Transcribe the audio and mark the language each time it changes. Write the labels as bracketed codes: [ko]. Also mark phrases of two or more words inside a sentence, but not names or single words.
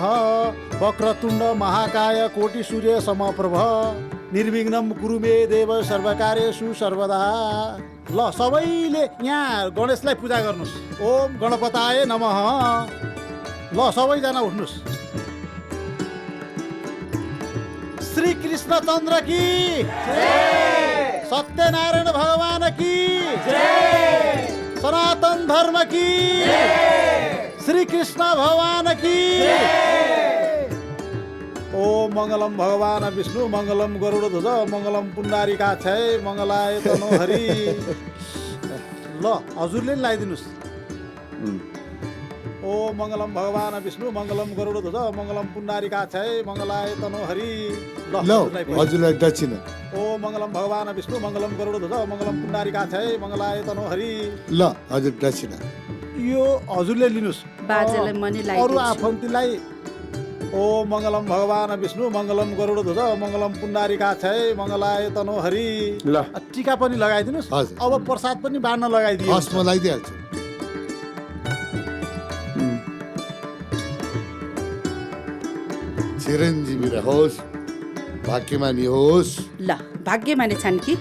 [sa] वक्रतुण्ड महाकाय कोटि सूर्य समप्रभ निर्विघ्नं कुरु मे देव सर्वकार्येषु सर्वदा। [ne] ल सबैले यहाँ गणेशलाई पूजा गर्नुहोस्। [sa] ओम गणपताय नमः। [ne] ल सबैजना उठ्नुहोस्। [hi] श्री कृष्णचन्द्र की जय। सत्यनारायण भगवान की जय। सनातन धर्म की जय। श्री कृष्ण भगवान की [sa] ओम मंगलम भगवान विष्णु मंगलम गरुड़ ध्वज मंगलम पुण्डारिकाक्षय मंगलाय तनोहरि। [ne] ल हजुरले नि लगाइदिनुहोस्। [sa] ओम मंगलम भगवान विष्णु मंगलम गरुड़ ध्वज मंगलम पुण्डारिकाक्षय मंगलाय तनोहरि। [ne] ल हजुरलाई दक्षिणा। [sa] ओम मंगलम भगवान विष्णु मंगलम गरुड़ ध्वज मंगलम पुण्डारिकाक्षय मंगलाय तनोहरि। [ne] ल हजुर दक्षिणा। यो हजुरले लिनुहोस्। बाजेलाई मनी अरू लगाइदिन्छु। [sa] आफन्तीलाई ओम मंगलम भगवान विष्णु मंगलम गरुड़ ध्वज मंगलम पुण्डारिकाक्षय मंगलाय तनोहरि। [ne] ल टीका पनि लगाइदिनुहोस्। हजुर। अब प्रसाद पनि बाँड्न लगाइदिनु। हस् म लगाइदिइहाल्छु। चिरञ्जीवी रहोस्, भाग्यमानी होस्। ल भाग्यमानी छन् कि